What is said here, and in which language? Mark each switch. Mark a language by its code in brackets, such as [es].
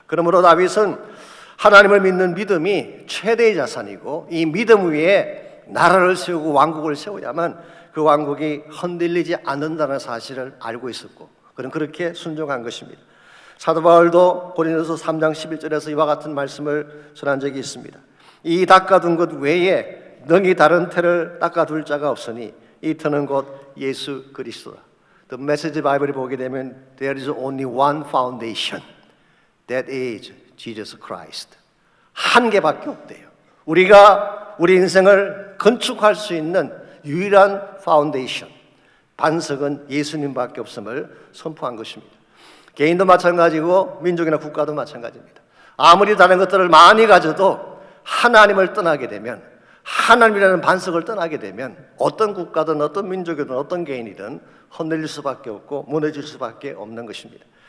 [ko] 그러므로 다윗은 하나님을 믿는 믿음이 최대의 자산이고, 이 믿음 위에 나라를 세우고 왕국을 세워야만 그 왕국이 흔들리지 않는다는 사실을 알고 있었고, 그는 그렇게 순종한 것입니다. 사도 바울도 고린도서 3장 11절에서 이와 같은 말씀을 전한 적이 있습니다. 이 닦아둔 것 외에 능히 다른 터를 닦아둘 자가 없으니 이 터는 곧 예수 그리스도라. [en] The Message Bible을 [ko] 보게 되면 [en] There is only one foundation, that is Jesus Christ. [ko] 한 개밖에 없대요. 우리가 우리 인생을 건축할 수 있는 유일한 파운데이션, 반석은 예수님밖에 없음을 선포한 것입니다. 개인도 마찬가지고 민족이나 국가도 마찬가지입니다. 아무리 다른 것들을 많이 가져도 하나님을 떠나게 되면, 하나님이라는 반석을 떠나게 되면 어떤 국가든 어떤 민족이든 어떤 개인이든 흔들릴 수밖에 없고 무너질 수밖에 없는 것입니다.